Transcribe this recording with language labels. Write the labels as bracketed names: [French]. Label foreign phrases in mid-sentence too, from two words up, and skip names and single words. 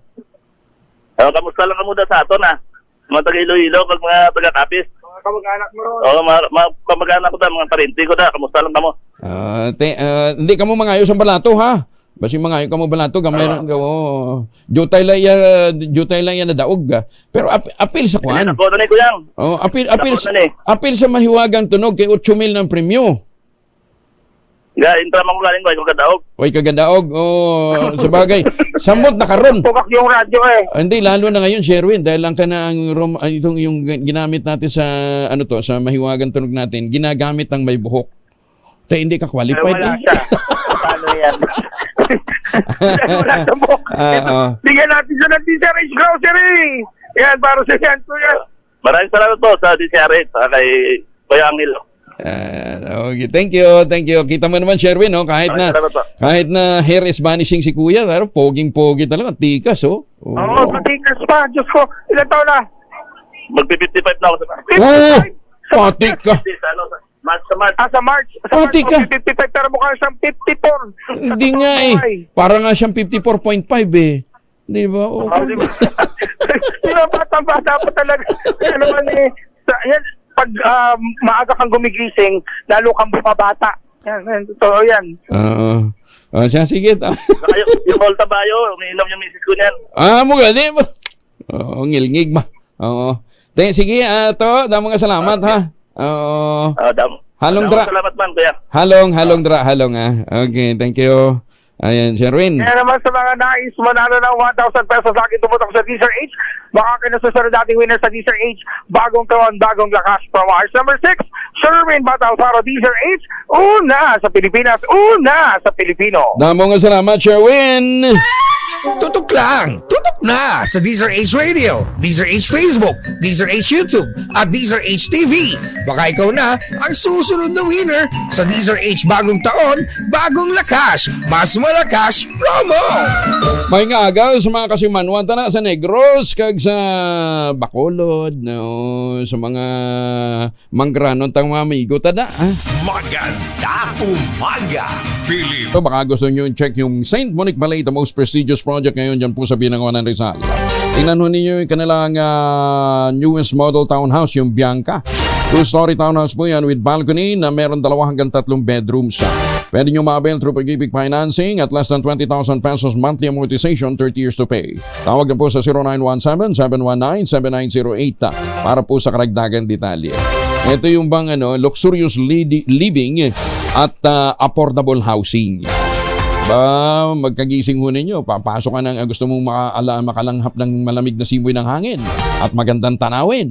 [Hiligaynon] Kamusta lang ka muna sa ato na? Mga taga-Iloilo, mga taga-Kapis. Mga kamag-anak mo ron. Mga kamag-anak ko da, mga parinti ko da. Kamusta lang ka mo? Hindi ka mo mangayo sa balato, ha? Basi mangayo ka mo balato, gamay jutay lang yan na daog. Pero apil sa kwan. Ako na ni Kuyang. Apil sa mahiwagang tunog kay 8,000 ng premyo. Intra man ko galing ko kagadaog. Kagadaog. Sabagay. Sambot na karon. [Filipino] Tugak yung radyo eh. Hindi, lalo na ngayon, Sherwin, dahil lang ka na itong yung ginamit natin sa, sa mahiwagang tunog natin, ginagamit ng may buhok. Tayo hindi ka qualified. Wala siya. Paano yan? Wala sa buhok. Bigyan natin siya ng DCRH Grocery. Yan, para sa yan, kuya. Maraming salamat po sa DCRH at kay Kuya Angelo. [English] Okay, thank you. [Filipino] Kita mo naman, Sherwin, no? kahit na [English] hair is vanishing [Filipino] si Kuya, pero poging-pogi talaga, tikas, oh. Oo, matikas pa. Diyos ko, ilan taon na? Magpi-55 na ako sa Patik ka. Sa March. Patik ka. 55, pero mukha siyang 54. Hindi nga para nga siyang 54.5 eh. Di ba? Bata pa talaga. Yan naman yan, pag maaga kang gumigising, lalo kang bumabata. Yan, totoo yan. Sige. Yung Volta Bayo, umiinom yung misis ko niyan. [Hiligaynon] Mugani mo. Ngilngig ba? Oo. Sige, damo nga salamat ha. Halong dra. Salamat man, kuya. Halong dra. [English] Okay, thank you. [Filipino] Ayan, Sherwin. Kaya naman sa mga nais manalo ng 1,000 pesos lagi tumutok sa DCRH, baka kinasusunod dating winner sa DCRH, bagong taon, bagong lakas [English] from ours. [Filipino] Number 6, Sherwin Batalfaro, DCRH, una sa Pilipinas, una sa Pilipino. [Hiligaynon] Damo nga salamat, Sherwin. [Filipino] Tutok lang! Tutok na sa DZRH Radio, DZRH Facebook, DZRH YouTube, at DZRH TV. Baka ikaw na ang susunod na winner sa DZRH Bagong Taon, Bagong Lakas, Mas Malakas Promo! [Hiligaynon] May nga agaw sa mga kasimanwan na sa Negros, kag sa Bacolod, no, sa mga manggranon tang mga amigo tada. [Filipino] Maganda umaga, Pilip! So baka gusto nyo check yung St. Monique Ballet, [English] the most prestigious project [Filipino] ngayon dyan po sa Binangonan Rizal. Tingnan ho ninyo yung kanilang [English] newest model townhouse, [Filipino] yung Bianca. [English] Two-story townhouse [Filipino] po yan [English] with balcony [Filipino] na meron 2 hanggang 3 bedrooms. Pwede nyo ma-avail through [English] pag-ibig financing [Filipino] at [English] less than 20,000 pesos monthly amortization, 30 years to pay. [Filipino] Tawag na po sa 0917-719-7908 para po sa karagdagan detalye. Ito yung bang [English] luxurious living [Filipino] at [English] affordable housing. [Filipino] Magkagising ho ninyo, papasok ka ng gusto mong makalanghap ng malamig na simoy ng hangin at magandang tanawin.